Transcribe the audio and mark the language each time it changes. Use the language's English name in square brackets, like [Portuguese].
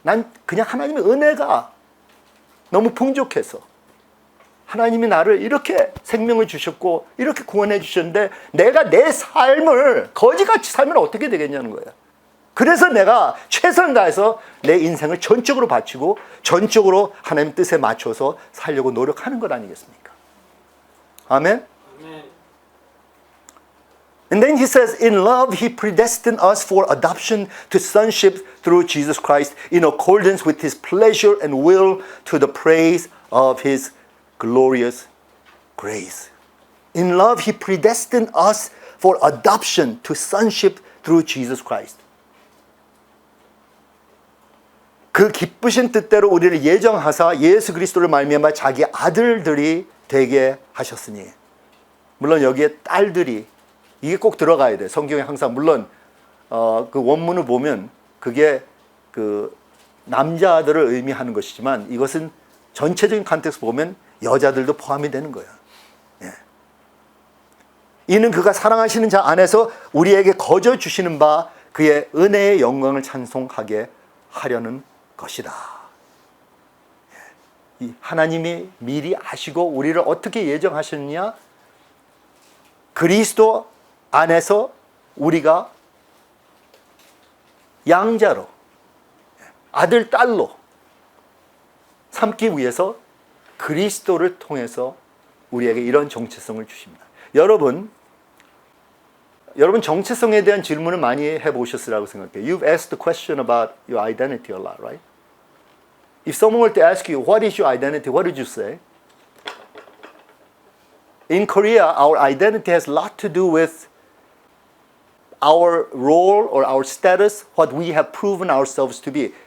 [Korean] 난 그냥 하나님의 은혜가 너무 풍족해서 하나님이 나를 이렇게 생명을 주셨고 이렇게 구원해 주셨는데 내가 내 삶을 거지같이 살면 어떻게 되겠냐는 거예요. 그래서 내가 최선을 다해서 내 인생을 전적으로 바치고 전적으로 하나님 뜻에 맞춰서 살려고 노력하는 것 아니겠습니까? 아멘? [English] And then he says, in love, he predestined us for adoption to sonship through Jesus Christ in accordance with his pleasure and will to the praise of his glorious grace. In love, he predestined us for adoption to sonship through Jesus Christ. [Korean] 그 기쁘신 뜻대로 우리를 예정하사 예수 그리스도를 말미암아 자기 아들들이 되게 하셨으니. 물론 여기에 딸들이 이게 꼭 들어가야 돼. 성경에 항상 물론 그 원문을 보면 그게 그 남자들을 의미하는 것이지만 이것은 전체적인 컨텍스트 보면 여자들도 포함이 되는 거예요. 예. 이는 그가 사랑하시는 자 안에서 우리에게 거저 주시는 바 그의 은혜의 영광을 찬송하게 하려는 것이다. 예. 이 하나님이 미리 아시고 우리를 어떻게 예정하셨느냐? 그리스도 안에서 우리가 양자로 아들, 딸로 삼기 위해서 그리스도를 통해서 우리에게 이런 정체성을 주십니다. 여러분 정체성에 대한 질문을 많이 해보셨으라고 생각해요. [English] You've asked the question about your identity a lot, right? If someone were to ask you, what is your identity? What would you say? in Korea, our identity has a lot to do with our role or our status, what we have proven ourselves to be.